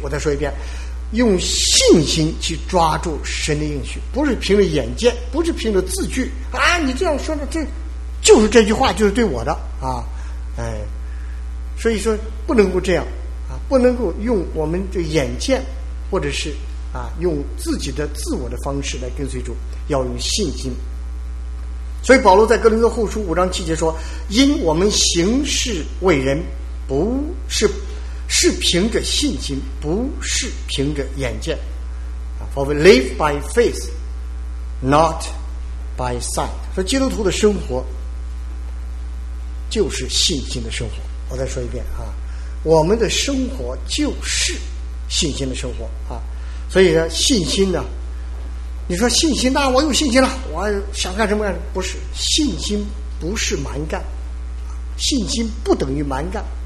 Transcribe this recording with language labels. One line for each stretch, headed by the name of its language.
Chinese: 我再说一遍，用信心去抓住神的应许，不是凭着眼见，不是凭着字句啊，你这样说的这就是这句话就是对我的啊，哎，所以说不能够这样啊，不能够用我们的眼见或者是啊用自己的自我的方式来跟随主，要用信心。所以保罗在哥林多后书五章七节说，因我们行事为人不是是凭着信心，不是凭着眼见。
English: For we live by faith, not by sight.
Chinese: 说基督徒的生活就是信心的生活。我再说一遍啊，我们的生活就是信心的生活啊。所以呢，信心呢，你说信心，那我有信心了，我想干什么干什么？不是，信心不是蛮干，信心不等于蛮干。